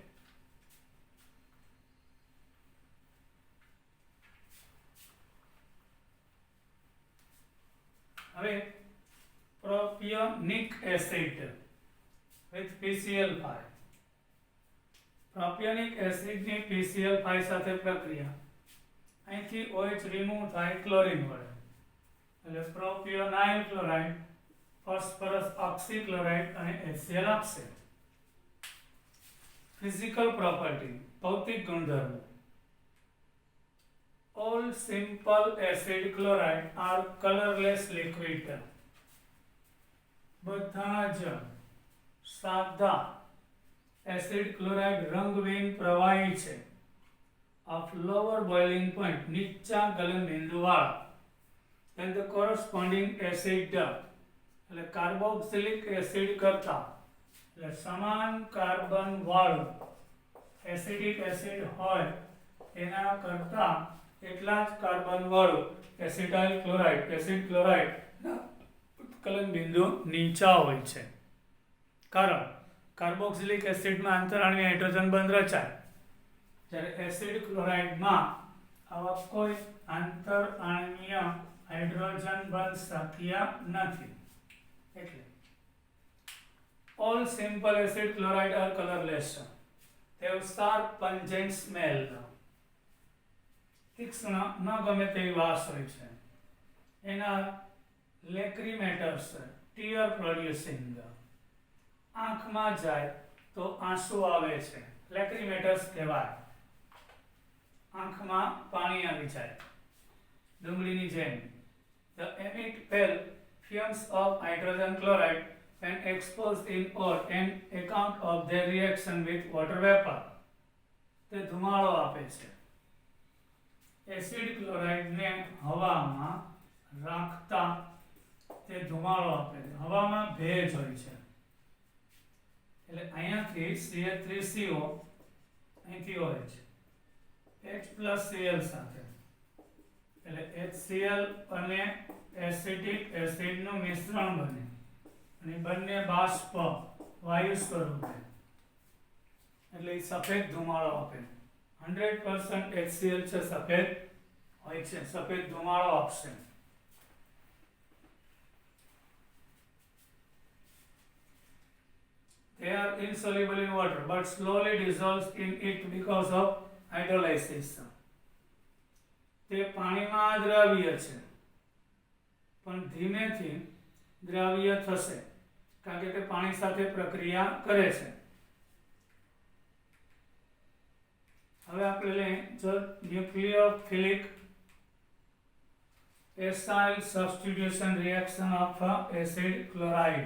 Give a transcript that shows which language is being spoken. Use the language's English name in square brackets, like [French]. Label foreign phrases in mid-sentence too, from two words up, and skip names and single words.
[Gujarati] હવે પ્રોપિયોનિક એસિડ with PCl5, પ્રોપિયોનિક એસિડની PCl5 સાથે પ્રક્રિયા, અહીંથી OH રિમૂવ થાય ક્લોરીન વડે એટલે પ્રોપિયોનાઇલ ક્લોરાઇડ, ફોસ્ફરસ ઓક્સીક્લોરાઇડ અને HCl આપશે. [English] physical property, [Gujarati] ભૌતિક ગુણધર્મો. [English] All simple acid chloride are colorless liquid. [Gujarati] બધા જ સાદા એસિડ ક્લોરાઇડ રંગવિહીન પ્રવાહી છે. [English] of lower boiling point, [Gujarati] નીચા ગલનબિંદુ વાળા. [English] then the corresponding acid [Gujarati] એટલે કાર્બોક્સિલિક એસિડ કરતા એટલે સમાન કાર્બન વાળું એસિડિક એસિડ હોય એના કરતા એટલા જ કાર્બન વાળું એસિટાઇલ ક્લોરાઇડ, એસિડ ક્લોરાઇડ ના ઉત્કલન બિંદુ નીચા હોય છે. કારણ કાર્બોક્સિલિક એસિડમાં આંતરાણવીય હાઇડ્રોજન બંધ રચાય, જ્યારે એસિડ ક્લોરાઇડમાં આવા કોઈ આંતરાણવીય હાઇડ્રોજન બંધ શક્ય નથી. [English] એટલે all simple acid chloride are colorless. They have sharp pungent smell. [Gujarati] તીક્ષ્ણ ન ગમે તેવી વાસ હોય છે. એના લેક્રીમેટર્સ, [English] tear producing, [Gujarati] આંખમાં જાય તો આંસુ આવે છે, લેક્રીમેટર્સ કહેવાય. આંખમાં પાણી આવી જાય ડુંગળીની જેમ. [English] The emit pale fumes of hydrogen chloride when exposed in or an account of their reaction with water vapor. [Gujarati] તે ધુમાડો આપે છે. એસિડ ક્લોરાઇડને હવામાં રાખતા તે ધુમાડો આપે છે. હવામાં ભેજ હોય છે એટલે અહીંયાથી CH3CO, અહીંથી OH, H+Cl સાથે એટલે HCl અને એસિડિક એસિડનું મિશ્રણ બને અને બંને બાષ્પ વાયુ સ્વરૂપે એટલે સફેદ ધુમાડો આપે. 100% HCl છે, સફેદ હોય છે, સફેદ ધુમાડો આપશે. [English] They are insoluble in water but slowly dissolves in it because of hydrolysis. [Gujarati] તે પાણીમાં દ્રાવ્ય છે પણ ધીમેથી દ્રાવ્ય થશે કારણ કે તે પાણી સાથે પ્રક્રિયા કરે છે. હવે આપણે લઈએ જો [English] nucleophilic acyl substitution reaction of acid chloride.